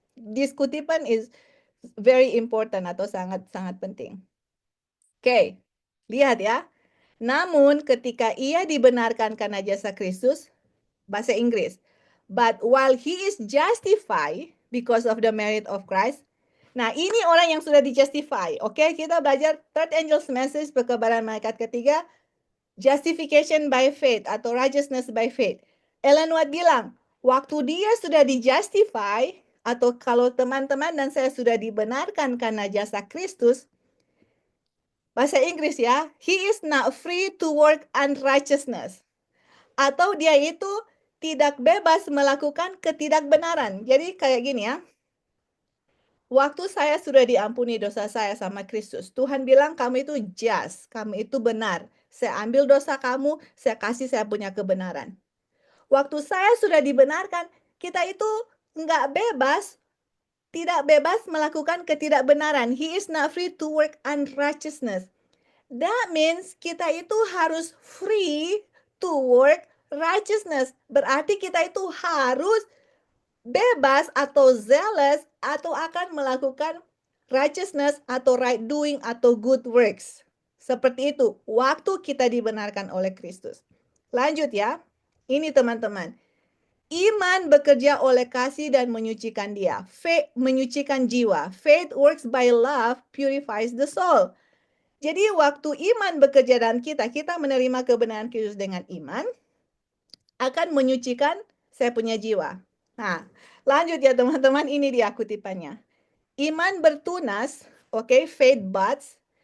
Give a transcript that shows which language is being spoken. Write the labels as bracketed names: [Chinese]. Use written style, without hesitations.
[English] This kutipan is very important [Indonesian] atau sangat-sangat penting. Oke, lihat ya. Namun ketika ia dibenarkan karena jasa Kristus, bahasa Inggris. [English] But while he is justified because of the merit of Christ. [Indonesian] Nah, ini orang yang sudah dijustify. Oke, kita belajar [English] third angel's message, [Indonesian] perkabaran malaikat ketiga, [English] justification by faith atau righteousness by faith. [Indonesian] Ellen White bilang, waktu dia sudah dijustify, atau kalau teman-teman dan saya sudah dibenarkan karena jasa Kristus, bahasa Inggris ya, [English] he is not free to work unrighteousness. [Indonesian] Atau dia itu tidak bebas melakukan ketidakbenaran. Jadi kayak gini ya. Waktu saya sudah diampuni dosa saya sama Kristus, Tuhan bilang kamu itu just, kamu itu benar. Saya ambil dosa kamu, saya kasih saya punya kebenaran. Waktu saya sudah dibenarkan, kita itu nggak bebas, tidak bebas melakukan ketidakbenaran. [English] He is not free to work unrighteousness. That means [Indonesian] kita itu harus [English] free to work righteousness. [Indonesian] Berarti kita itu harus bebas atau zealous atau akan melakukan righteousness atau right doing atau good works. Seperti itu waktu kita dibenarkan oleh Kristus. Lanjut ya. Ini teman-teman. Iman bekerja oleh kasih dan menyucikan dia. Faith menyucikan jiwa. [English] Faith works by love, purifies the soul. [Indonesian] Jadi waktu iman bekerja dalam kita, kita menerima kebenaran Kristus dengan iman, akan menyucikan saya punya jiwa. Nah, lanjut ya teman-teman, ini dia kutipannya. Iman bertunas, oke, [English] faith buds.